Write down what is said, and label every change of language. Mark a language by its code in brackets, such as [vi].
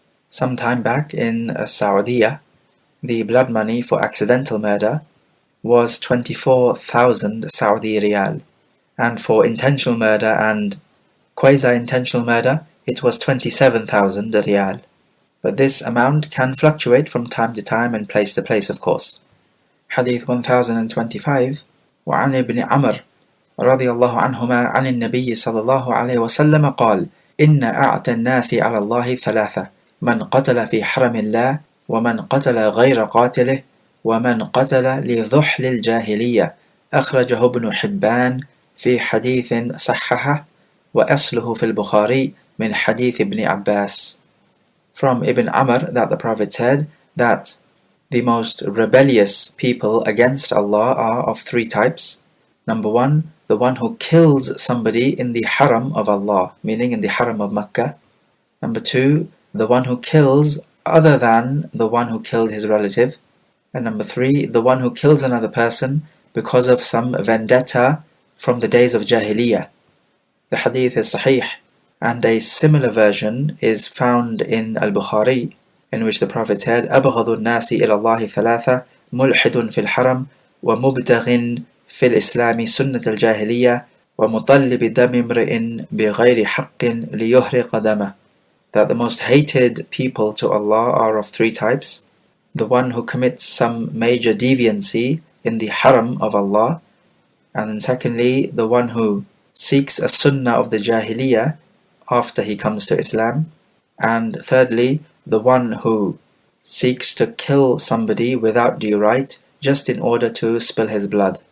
[en] Some time back in Saudi, the blood money for accidental murder was 24,000 Saudi riyal, and for intentional murder and quasi-intentional murder, it was 27,000 riyal. But this amount can fluctuate from time to time and place to place, of course. [ar] Hadith 1025 وعن ابن عمر رضي الله عنهما عن النبي صلى الله عليه وسلم قال إن أعتى الناس على الله ثلاثة من قتل في حرم الله ومن قتل غير قاتله ومن قتل لذحل الجاهلية أخرجه ابن حبان في حديث صححه وأصله في البخاري من حديث ابن عباس. [en] From Ibn Amr that the Prophet said that the most rebellious people against Allah are of three types. Number one, the one who kills somebody in the haram of Allah, meaning in the haram of Mecca. Number two, the one who kills other than the one who killed his relative. And number three, the one who kills another person because of some vendetta from the days of Jahiliyyah. The hadith is sahih, and a similar version is found in Al-Bukhari, in which the Prophet said, [ar] أبغض الناس إلى الله ثلاثة ملحد في الحرم ومبتغ في الإسلام سنة الجاهلية ومطلب دم امرئ بغير حق ليهرق دمه. [en] That the most hated people to Allah are of three types. The one who commits some major deviancy in the haram of Allah, and then secondly, the one who seeks a sunnah of the Jahiliyyah after he comes to Islam, and thirdly, the one who seeks to kill somebody without due right just in order to spill his blood.